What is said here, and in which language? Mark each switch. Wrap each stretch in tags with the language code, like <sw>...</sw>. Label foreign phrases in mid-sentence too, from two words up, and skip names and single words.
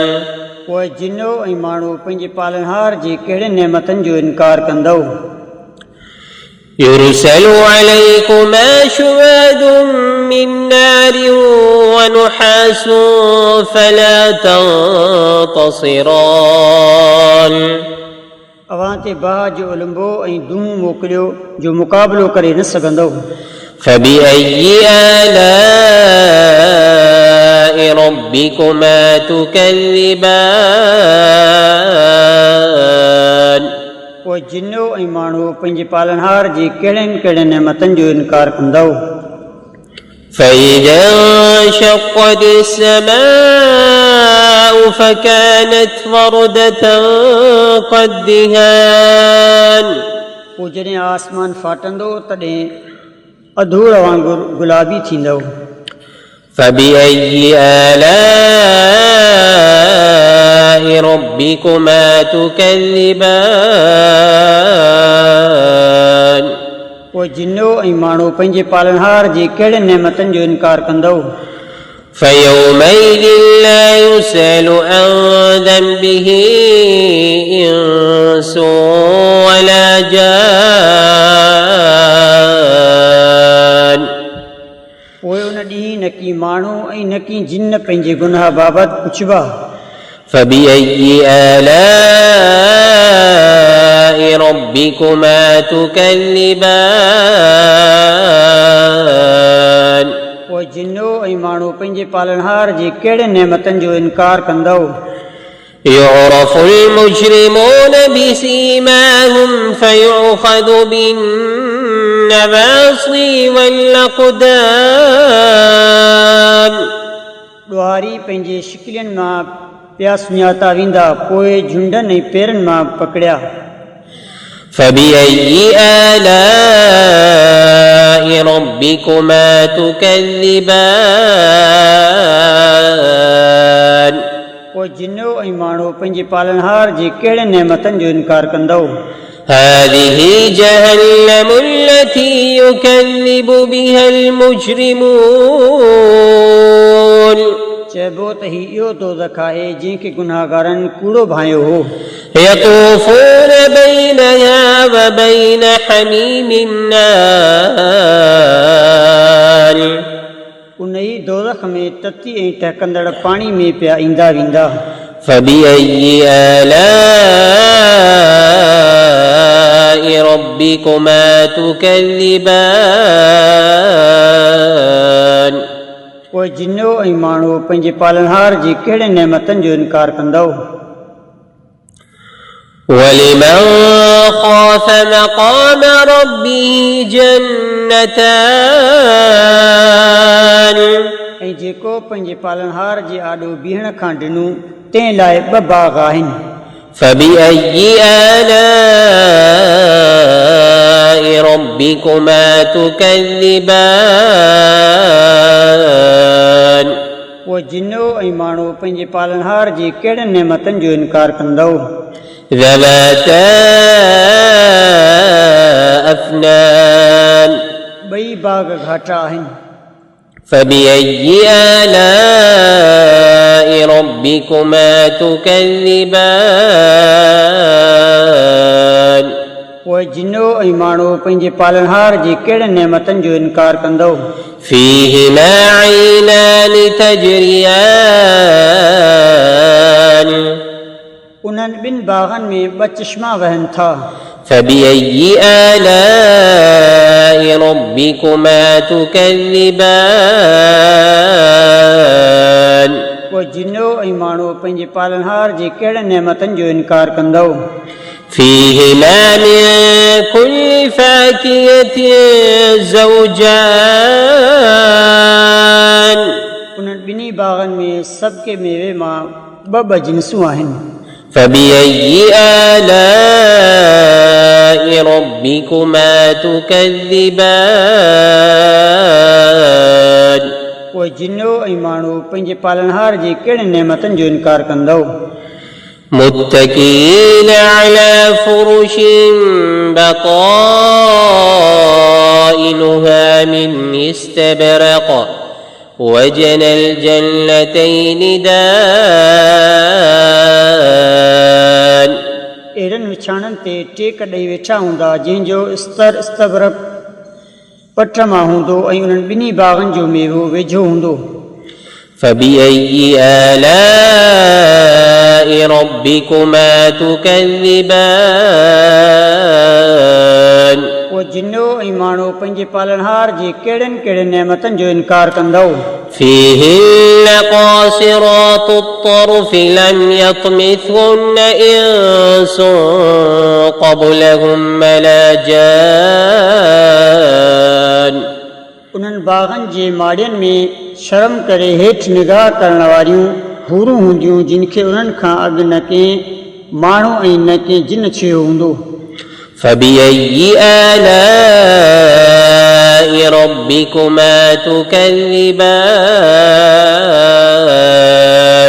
<sd>पोइ जिनो ऐं माण्हू पंहिंजे पालनहार जे कहिड़े नेमतनि जो इनकार कंदो।</sd> <ar>يرسل عليكما شواظ من نار ونحاس فلا تنتصران</ar> <sd>अवां ते बाहि जो उलंबो ऐं धूं मोकिलियो जो मुक़ाबिलो करे न सघंदो।</sd> <ar>فبأي آلاء ربكما تكذبان</ar> <sd>पोइ जिनो ऐं माण्हू पंहिंजे पालनहार जे कहिड़नि कहिड़नि नेमतनि जो इनकार कंदो।</sd> <ar>فإذا انشقت السماء فكانت وردة كالدهان</ar> <sd>पोइ जॾहिं आसमान फाटंदो तॾहिं अधूर वांगुरु गुलाबी थींदो।</sd> <ar>فبأي آلاء ربكما تكذبان</ar> <sd>पोइ जिनो ऐं माण्हू पंहिंजे पालनहार जे कहिड़े नेमतनि जो इनकार कंदो।</sd> <ar>فيومئذ لا يسأل عن ذنبه إنس ولا جان</ar> <sd>पोइ उन ॾींहुं न की माण्हू ऐं न की जिन पंहिंजे गुनाह बाबति पुछबा।</sd> <ar>فبأي آلاء ربكما تكذبان</ar> <sd>पोइ जिनो ऐं माण्हू पंहिंजे पालनहार जे कहिड़े नेमतनि जो इनकार कंदो।</sd> <ar>يعرف المجرمون بسيماهم فيؤخذ بالنواصي والأقدام</ar> <sd>ॾुहारी पंहिंजे शिकिलियुनि मां पिया सुञाता वेंदा, पोइ झुंडनि ऐं पेरनि मां पकड़िया।</sd> <ar>فبأي آلاء ربكما تكذبان</ar> <sd>पोइ जिन्नो ऐं माण्हू पंहिंजे पालनहार जे कहिड़े नेमतनि जो इनकार कंदो।</sd> <ar>هذه جهنم التي يكذب بها المجرمون</ar> <sd>चइबो त ही इहो दोज़ख आहे जंहिंखे गुनाहगारनि कूड़ो भायो हो।</sd> <ar>يطوفون بينها وبين حميم النار</ar> <sd>उन ई दोज़ख में तती ऐं टहकंदड़ पाणी में पिया ईंदा वेंदा।</sd> <ar>فبأي آلاء ربكما تكذبان</ar> <sd>पोइ जिन्नो ऐं माण्हू पंहिंजे पालनहार जे कहिड़े नेमतनि जो इनकार कंदो।</sd> <ar>ولمن خاف مقام ربه جنتان</ar> <sd>ऐं जेको पंहिंजे पालनहार जे आॾो बीहण खां ॾिनो तंहिं लाइ ॿ बाग़ आहिनि।</sd> <ar>فبأي آلاء ربكما تكذبان</ar> <sd>पोइ जिन्नो ऐं माण्हू पंहिंजे पालनहार जे कहिड़े नेमतनि जो इनकार कंदो।</sd> <ar>ذواتا أفنان</ar> <sd>ॿई बाग़ घाटा आहिनि।</sd> <ar>فبأي آلاء ربكما تكذبان</ar> <sd>पोइ जिन्नो ऐं माण्हू पंहिंजे पालनहार जे कहिड़े नेमतनि जो इनकार कंदो।</sd> <ar>فيهما عينان تجريان</ar> <sd>उन्हनि ॿिनि बाग़नि में ॿ चश्मा वहनि था।</sd> <ar>فبأي آلاء ربكما تكذبان</ar> <sd>पोइ जिन्नो ऐं माण्हू पंहिंजे पालनहार जे कहिड़े नेमतनि जो इनकार कंदो।</sd> <ar>فيهما من كل فاكهة زوجان</ar> <sd>उन्हनि ॿिन्ही बाग़नि में सभु के मेवे मां ॿ जिन्सूं आहिनि।</sd> <ar>فبأي آلاء ربكما تكذبان</ar> <sd>पोइ जिन्नो ऐं माण्हू पंहिंजे पालनहार जे कहिड़े नेमतनि जो इनकार कंदो।</sd> <ar>متكئين على فرش بطائنها من استبرق وجنى الجنتين دان</ar> <sd>अहिड़नि विछाणनि ते टेक ॾेई वेठा हूंदा जंहिंजो स्तर इस्तबरक पट मां हूंदो ऐं उन्हनि ॿिन्ही बाग़नि जो मेवो वेझो हूंदो।</sd> <ar>فبأي آلاء ربكما تكذبان</ar> <sd>पोइ जिन्नो ऐं माण्हू पंहिंजे पालनहार जे कहिड़नि कहिड़े नेमतनि जो इनकार कंदो।</sd> <ar>فيهن قاصرات الطرف لم يطمثهن إنس قبلهم ولا جان</ar> <sd>उन्हनि बाग़नि जे माड़ियुनि में शर्म करे हेठि निगाह करण वारियूं हूरूं हूंदियूं जिन खे उन्हनि खां अॻु न कंहिं माण्हू ऐं न कंहिं जिन छेयो हूंदो।</sd> <ar>فبأي آلاء ربكما تكذبان</ar>